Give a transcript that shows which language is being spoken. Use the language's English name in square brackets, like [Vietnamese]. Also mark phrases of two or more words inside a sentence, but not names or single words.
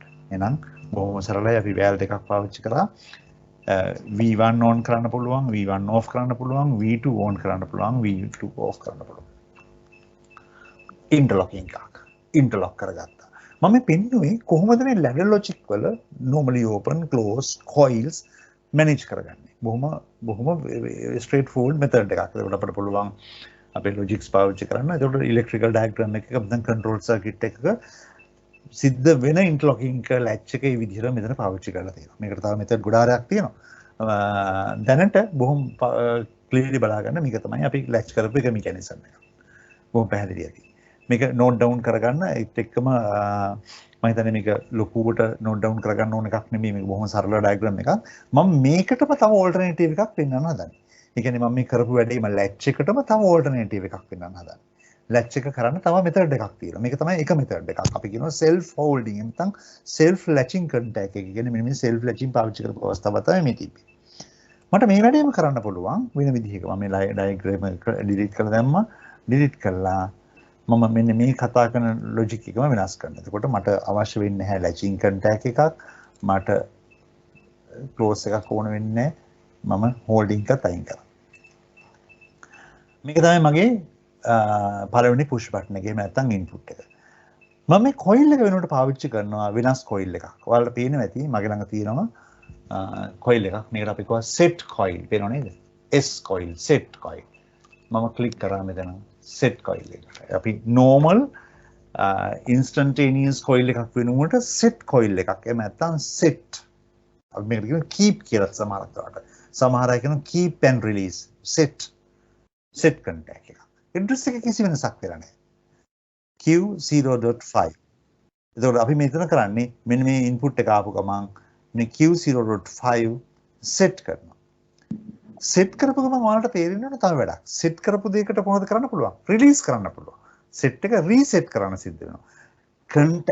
[Sinhala] එහෙනම් බොහොම සරලයි අපි valve දෙකක් පාවිච්චි කරා. V1 on කරන්න පුළුවන්, V1 off කරන්න පුළුවන්, V2 on කරන්න පුළුවන්, V2 off කරන්න පුළුවන්. interlocking එකක්. interlock කරගත්තා. මම පෙන්නුවේ කොහොමද මේ [English] ladder logic [Sinhala] වල [English] normally open, close, coils manage [Sinhala] කරගන්නේ. බොහොම [English] straight forward method [Sinhala] එකක්. ඒකට අපිට පුළුවන් අපේ ලොජික්ස් පාවිච්චි කරන්න. ඒකට [English] electrical diagram [Sinhala] එකක දැන් [English] control circuit [Sinhala] එකක සිද්ධ වෙන [English] interlocking latch [Sinhala] එක මේ විදිහට මෙතන පාවිච්චි කරලා තියෙනවා. මේකට තව මෙතන ගොඩාරයක් තියෙනවා. දැනට බොහොම ක්ලියර්ලි බලා ගන්න මේක තමයි අපි ලැච් කරපු එක මෙකැනිසම් එක. බොහොම පැහැදිලි ඇති. මේක [English] note down [Sinhala] කරගන්න ඒත් එක්කම මම හිතන්නේ මේක ලොකුවට [English] note down [Sinhala] කරගන්න ඕන එකක් නෙමෙයි මේක බොහොම සරල ඩයග්‍රෑම් එකක්. මම මේකටම තව ඕල්ටර්නේටිව් එකක් පෙන්වන්න හදන්නේ. ඒ කියන්නේ මම මේ කරපු වැඩේම ලැච් එකටම තව ඕල්ටර්නේටිව් එකක් පෙන්වන්න හදන්නේ. ලැච් එක කරන්න තව මෙතඩ් එකක් තියෙනවා. මේක තමයි එක මෙතඩ් එකක්. අපි කියනවා [English] self holding [Sinhala] නැත්නම් [English] self latching contact [Sinhala] එක. කියන්නේ මෙන්න මේ [English] self latching [Sinhala] පාවිච්චි කරපු අවස්ථාව තමයි මේ තිබ්බේ. මට මේ වැඩේම කරන්න පුළුවන් වෙන විදිහක. මම මේ ඩයග්‍රෑම් එක ඩිලීට් කරලා දැම්මා. ඩිලීට් කළා මම මෙන්න මේ කතා කරන ලොජික් එකම වෙනස් කරනවා. එතකොට මට අවශ්‍ය වෙන්නේ නැහැ [English] latching contact [Sinhala] එකක්. මට close එකක් ඕන වෙන්නේ නැහැ. මම holding එකත් අයින් කරා. මේක තමයි මගේ පළවෙනි [English] push button [Sinhala] එක. එහෙම නැත්නම් input එක. මම මේ coil එක වෙනුවට පාවිච්චි කරනවා වෙනස් coil එකක්. ඔයාලට පේනවා ඇති මගේ ළඟ තියෙනවා coil එකක්. මේකට අපි කියනවා [English] set coil. [Sinhala] පේනව නේද? [English] S coil, set coil. [Sinhala] මම click කරා මෙතන [English] set coil [Sinhala] එකට. අපි [English] normal instantaneous coil [Sinhala] එකක් වෙනුවට [English] set coil [Sinhala] එකක්. එහෙම නැත්නම් set. අපි මේකට කියනවා keep කියලා සමහරක් කරාට. සමහර අය කියනවා [English] keep and release. set contact [Sinhala] එක. address එක කිසි වෙනසක් වෙලා නැහැ. Q0.5. එතකොට අපි මෙතන කරන්නේ මෙන්න මේ input එක ආපු ගමන් මේ Q0.5 set කරනවා. set කරපු ගමන් ඔයාලට තේරෙන්නේ තව වැඩක්. set කරපු දෙයකට කොහොමද කරන්න පුළුවන්? release කරන්න පුළුවන්. set එක reset කරන්න සිද්ධ වෙනවා.